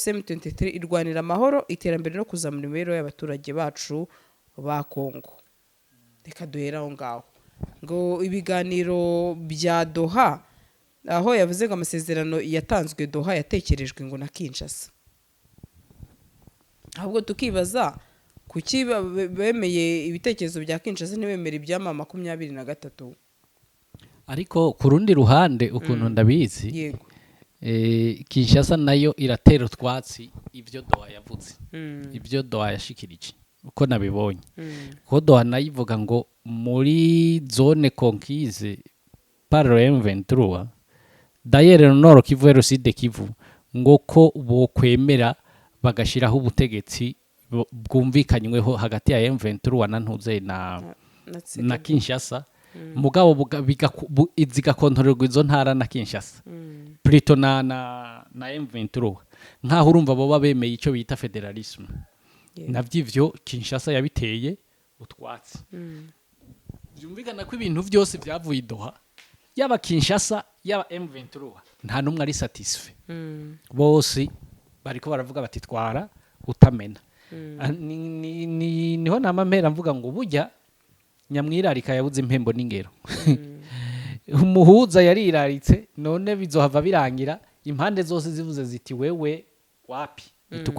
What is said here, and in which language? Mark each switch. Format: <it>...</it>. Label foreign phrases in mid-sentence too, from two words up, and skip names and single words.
<rn>M23 irwanira amahoro iterambere no kuzamura imibereho y'abaturage bacu ba Kongo reka duhera aho ngaho ngo ibiganiro bya Doha aho yavuze ngo amasezerano yatanzwe Doha yatekerejwe ngo na Kinshasa ahubwo tukibaza kuki bemeye ibitekerezo bya Kinshasa ntibemera ibyama 23 ariko ku rundi ruhande ukuntu ndabizi Kinshasa nayo iratera utwatsi ibyo Doha yavuze ibyo Doha yashikirije uko nabibonye ko Doha nayivuga ngo muri</rn> <fr>zone conquise par</fr> <rn>M23 d'ailleurs Nord Kivu et Sud Kivu ngo ko bokwemera bagashiraho ubutegetsi bwumvikanyweho hagati ya M23 na ntuze na Kinshasa mugabo zigakontorerwa izo ntara na Kinshasa plutôt na M23 nkaho urumva bo bemeye icyo bita federalisme navyivyo Kinshasa yabiteye utwatsi byumvikana ko ibintu byose byavuye Doha yaba Kinshasa yaba M23 nta numwe ari satisfait bose bariko baravuga bati twara utamena niho namamera mvuga ngo bujya nyamwirarika yabuze impembo n'ingero umuhuza yariraritse none bizohava birangira impande zose zivuze ziti wewe wapi tukwemera</rn>